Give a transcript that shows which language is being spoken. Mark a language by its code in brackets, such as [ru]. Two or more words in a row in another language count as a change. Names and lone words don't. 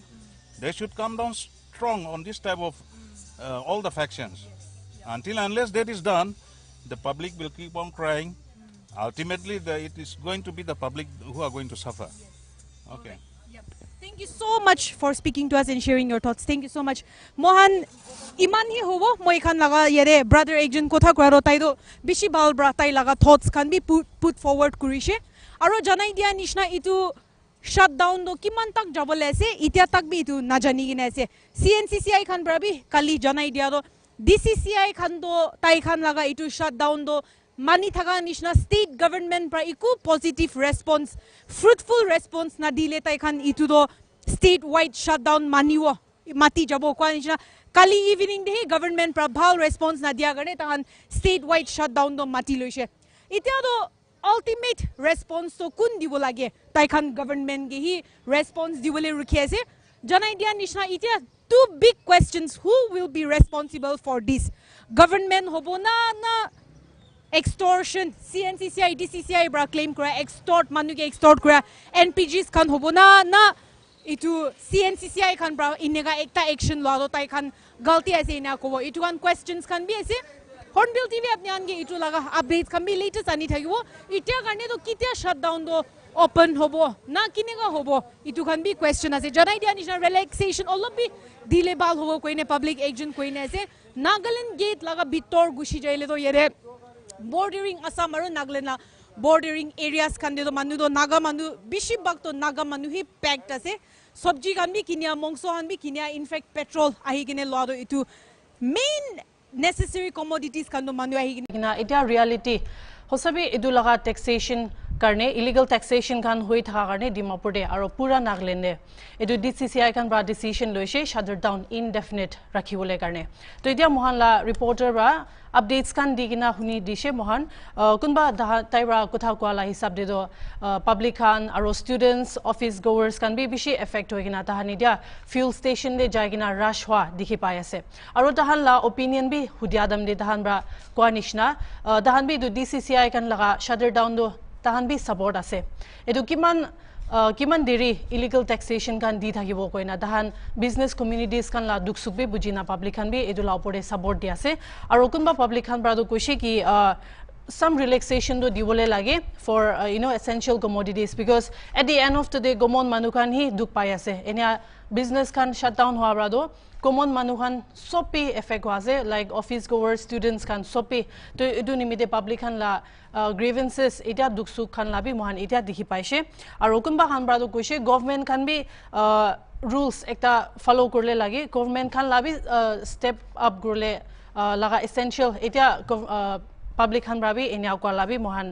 [en] They should come down strong on this type of all the factions. Unless that is done, the public will keep on crying. Ultimately, it is going to be the public who are going to suffer. Okay. Thank you so much for speaking to us and sharing your thoughts. Thank you so much. [nag] Mohan, iman hi hobo moi khan laga yere brother ekjon kotha kora tai do bishi bal bra tai laga [en] thoughts can be put forward [nag] kurise. Aro janai dia nishna itu shutdown do kiman tak jabole ase itia tak bi itu najani gine ase. CNCCI khan bra bi kali janai dia do DCCI khan do tai khan laga itu shutdown do mani thaga nishna [en] state government [nag] pra iku [en] positive response, fruitful response [nag] na dile tai khan itu do [en] statewide shutdown [nag] maniwo mati jabo kwa nishna kali evening de government pra bhal response na dia garne tahan [en] statewide shutdown [nag] do mati loise. Itia do [en] ultimate response [nag] to kun dibo lage tai khan government ge hi response dibole rukhi ase. Janai dia nishna itia [en] two big questions: who will be responsible for this? [nag] Government hobo na extortion, CNCCI, DCCI bra claim kora extort manu ke extort kora NPGs kan hobo na itu CNCCI kan bra inega ekta action lo tai kan galti ase ina ko itu kan questions kan bi ase. Hornbilltv apni ange itu laga updates kan bi latest ani thakibo itia karne to kitia shutdown do open hobo na kinega hobo itu kan bi question ase. Janai dia nishna relaxation all bi dile bal hobo koine [en] public agent [nag] koine ase. Nagaland gate laga bitor gushi jaile to yere bordering Assam aru Nagaland [en] bordering areas [nag] kan de manu do naga manu bishi bak to naga manu hi packed ase. Sabji kan bi kinia mongso han bi kinia, [en] in fact petrol [nag] ahi gine lo do itu [en] main necessary commodities [nag] kan do manu ahi gine itia reality hosabi edu laga taxation karne [en] illegal taxation [nag] kan hoi tha karne Dimapur de aro pura Nagaland de edu DCCI kan bra decision loise [en] shutdown indefinite [nag] rakhibole karne. To itia mohan la reporter ra updates kan digina huni dishe mohan kunba taira kotha kwala hisab de do public kan aro [en] students office goers [nag] kan bi bishi effect hoigina tahani dia [en] fuel station [nag] de jaigina rush hwa dikhi pai ase aro tahan la opinion bi hudiadam de tahan bra kwa nishna tahan bi du DCCI kan laga shutdown do tahan bi support ase. Edu kiman deri [en] illegal taxation [nag] kan di thakibo koina tahan [en] business communities [nag] kan la duksuk be bujina public kan bi edu la opore support di ase aro kunba public kan brado koise ki [en] some relaxation [nag] do dibole lage [en] for essential commodities, because at the end of the day common [nag] manu kan hi duk pai ase enia business kan shutdown hwa brado common manu kan sopi effect wase [en] like office goers students [nag] kan sopi to edu nimite public kan la grievances eta duksuk kan labi mohan eta dikhi paise aro kunba han brado koise government kan bi rules ekta follow korle lage government kan labi [en] step up [nag] gorle laga essential eta public han brabi enya kwa labi mohan